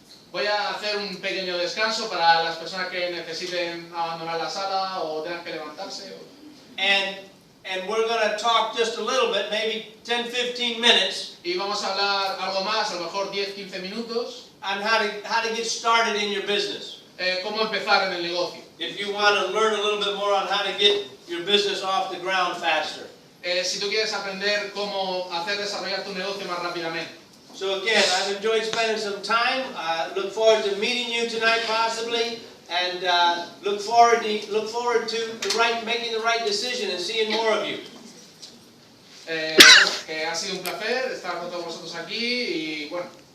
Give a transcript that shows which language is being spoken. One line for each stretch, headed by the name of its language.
Spanish: Voy a hacer un pequeño descanso para las personas que necesiten abandonar la sala o tengan que levantarse.
English: And we're going to talk just a little bit, maybe 10-15 minutes,
Spanish: Y vamos a hablar algo más, a lo mejor 10-15 minutos,
English: on how to get started in your business.
Spanish: cómo empezar en el negocio.
English: If you want to learn a little bit more on how to get your business off the ground faster.
Spanish: Si tú quieres aprender cómo hacer desarrollar tu negocio más rápidamente.
English: So again, I've enjoyed spending some time. Look forward to meeting you tonight, possibly, and look forward to making the right decision and seeing more of you.
Spanish: Que ha sido un placer estar con todos vosotros aquí y bueno.